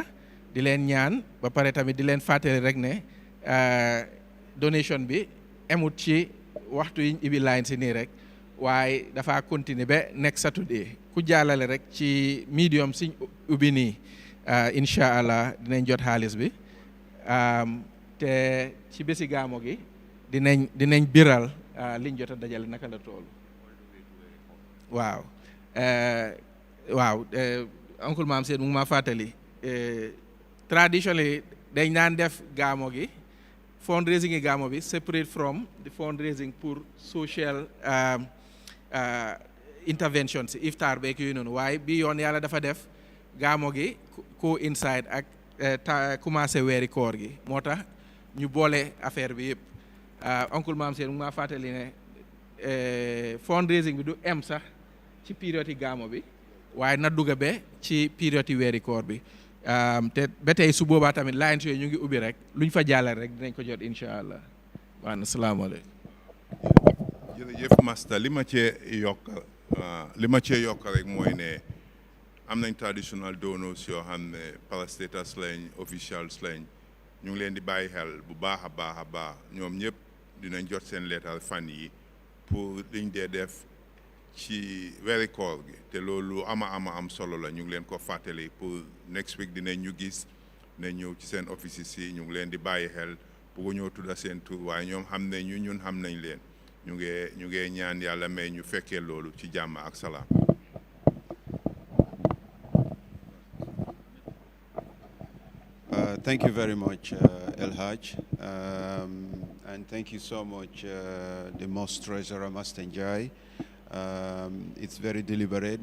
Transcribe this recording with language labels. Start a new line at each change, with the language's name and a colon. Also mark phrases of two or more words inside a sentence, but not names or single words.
Wolof: di leen ñaan ba pare tamit di leen fàttali rek ne donation bi emut ci waxtu yiñ ibi line si nii rek waaye dafa continuer ba
English: next Saturday
Wolof: ku jàllale rek ci medium siñ ubbi nii
Arabic: إن شاء الله
Wolof: dinañ jot xaalis bi te ci bési gaamo gi dinañ biral liñ jot a dajale naka la tool waaw uncle Maam Seyd mu ngi ma fàttali traditionally dañ naan def gaamo gi fundraising yi gaamo bi
English: separate from the fundraising
Wolof: pour
English: social interventions
Wolof: iftar beeg yooyu noonu waaye bi yoon yàlla dafa def gaamo gi coïncide ak commencé weeri koor gi moo tax ñu boole affaire bi yëpp oncle Maam Seyd mu ngi maa fàttali ne fundraising bi du em sax ci période yi gaamo bi waaye na dugga be ci période yi weeri koor bi te ba tey su boobaa tamit lines yooyu ñu ngi ubbi rek luñ fa jàllale rek dinañ ko jot
Arabic: إن شاء الله
Wolof: waaw na salaamaaleykum. jërëjëf Master li ma cee yokk rek mooy ne am nañ
English: traditional donors
Wolof: yoo xam ne parastatals lañ officials lañ ñu ngi leen di bàyyi xel bu baax a baax a baax ñoom ñëpp dinañ jot seen leetal fan yi pour liñ dee def ci weeri koor gi te loolu am solo la ñu ngi leen ko fàttali pour
English: next week
Wolof: dinañ ñu gis ne ñëw ci seen offices yi ñu ngi leen di bàyyi xel bëgg ñoo tudda seen tur waaye ñoom xam ne ñun xam nañ leen ñu ngi ñaan yàlla may ñu fekkee loolu ci jàmm ak salaam.
English: Thank you very much, El Haj. And thank you so much, the Mosque Treasurer, Master Njai. It's very deliberate.